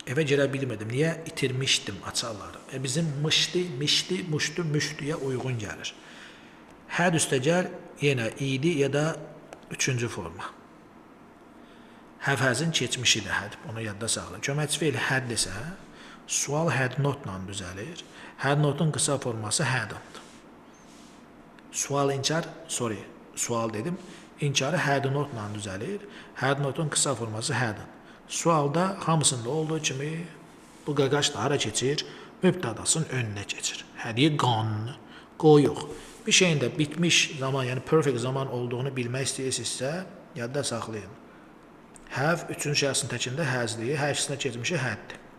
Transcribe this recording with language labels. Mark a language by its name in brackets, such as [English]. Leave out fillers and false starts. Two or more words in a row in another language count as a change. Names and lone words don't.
[Azerbaijani] Evə girə bilmirdim. Niyə? İtirmişdim açarları. Bizim mışdı, mişdi, muşdu, müşdüyə uyğun gəlir. Had üstəgəl yenə idi ya da üçüncü forma. Have-has'ın keçmişidir had. Onu yadda saxla. Köməkçi feil had desə, sual [English] had not- [Azerbaijani] la düzəlir. [English] Had not- [Azerbaijani] un qısa forması hadn't. Sual inkar, sual dedim. İnkarı [English] had not- [Azerbaijani] la düzəlir. [English] Had not- [Azerbaijani] un qısa forması hadn't. Sualda hamısında olduğu kimi bu qaqaş da hara keçir? Mübtədasının önünə keçir. Hadiyə [English] gone, go [Azerbaijani] yox. Bir şeyin də bitmiş zaman, yəni perfect zaman olduğunu bilmək istəyirsinizsə, yadda saxlayın. Have üçüncü şəxsin təkində has'dir, hər ikisinə keçmişi had'dir.